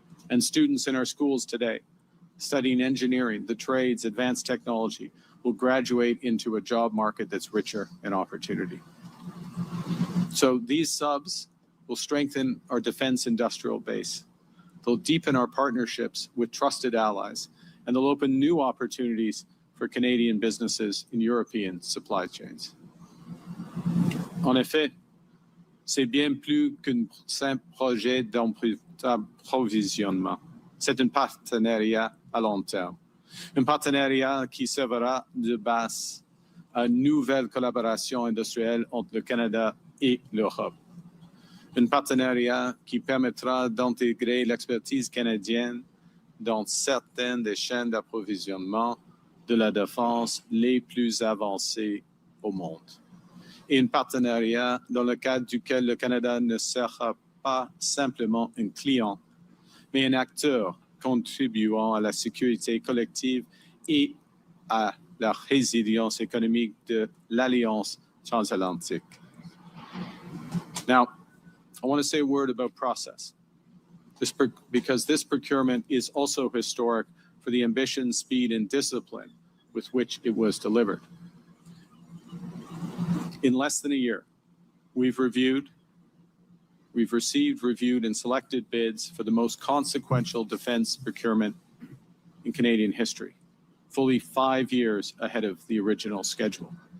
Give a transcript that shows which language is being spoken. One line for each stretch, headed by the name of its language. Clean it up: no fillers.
English: And students in our schools today, studying engineering, the trades, advanced technology, will graduate into a job market that's richer in opportunity. So these subs will strengthen our defense industrial base. They'll deepen our partnerships with trusted allies, and they'll open new opportunities for Canadian businesses in European supply chains.
French: En effet, c'est bien plus qu'un simple projet d'approvisionnement. C'est un partenariat à long terme. Un partenariat qui servera de base à une nouvelle collaboration industrielle entre le Canada et l'Europe. Un partenariat qui permettra d'intégrer l'expertise canadienne dans certaines des chaînes d'approvisionnement de la défense les plus avancées au monde. et un partenariat dans le cadre duquel le Canada ne sera pas simplement un client, mais un acteur contribuant à la sécurité collective et à la résilience économique de l'Alliance transatlantique.
English: Now, I want to say a word about process, because this procurement is also historic for the ambition, speed, and discipline with which it was delivered. In less than a year, we've received, reviewed, and selected bids for the most consequential defense procurement in Canadian history, fully 5 years ahead of the original schedule.